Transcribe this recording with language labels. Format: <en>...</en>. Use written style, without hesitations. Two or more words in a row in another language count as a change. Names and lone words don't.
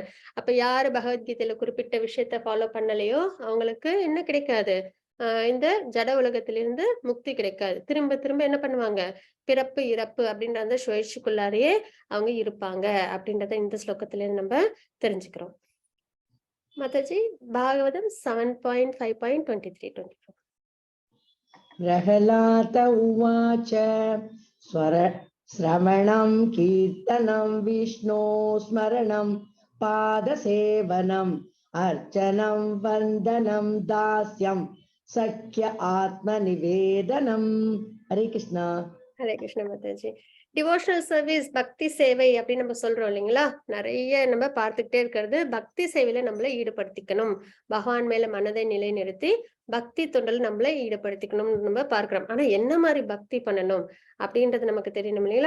<ta>அப்ப யாரு பகவத்கீதையில குறிப்பிட்ட விஷயத்த ஃபாலோ பண்ணலையோ அவங்களுக்கு என்ன கிடைக்காது, இந்த ஜட உலகத்திலிருந்து முக்தி கிடைக்காது. திரும்ப திரும்ப என்ன பண்ணுவாங்க, பிறப்பு இறப்பு அப்படின்ற அந்த சுழற்சிக்குள்ளாரையே அவங்க இருப்பாங்க அப்படின்றத இந்த ஸ்லோகத்துல இருந்து நம்ம தெரிஞ்சுக்கிறோம். மாதாஜி, பாகவதம் 7.5.23 24.</ta> <sa>प्रहलाद उवाच श्रवणं कीर्तनं विष्णो स्मरणं पादसेवनम् अर्चनं वन्दनं दास्यं सख्य आत्मनिवेदनम्. हरे कृष्णा.</sa> <ta>ஹரே கிருஷ்ண மாதாஜி.</ta> <en>devotional service,</en> <ta>பக்தி சேவை அப்படின்னு நம்ம சொல்றோம் இல்லைங்களா? நிறைய நம்ம பார்த்துக்கிட்டே இருக்கிறது பக்தி சேவையில நம்மள ஈடுபடுத்திக்கணும். பகவான் மேல மனதை நிலைநிறுத்தி பக்தி தொண்டில் நம்மள ஈடுபடுத்திக்கணும்னு நம்ம பார்க்கிறோம். ஆனா என்ன மாதிரி பக்தி பண்ணணும் அப்படின்றது நமக்கு தெரியணும் இல்லைங்களா?</ta>